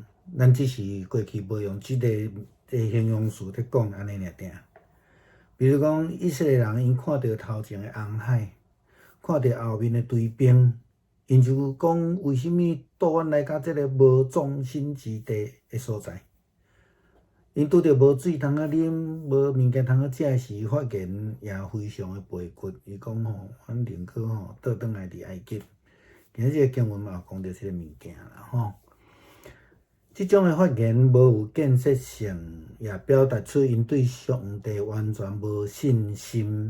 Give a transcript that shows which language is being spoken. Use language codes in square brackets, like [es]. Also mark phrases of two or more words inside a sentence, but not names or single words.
[nan] 咱只是过去无用即个形容词在讲安尼尔定。比如讲，以色列人因看到头前的红海，看到后面的追兵。因就讲，为什么倒阮来到这个无纵深之地的所在？因拄着无水通啉，无物件通食时，发言也非常的背骨。伊讲阮宁可倒转来伫埃及。今日这个经文嘛有讲到这个物件啦即种的发言无有建设性，也表达出因对上帝完全无信心。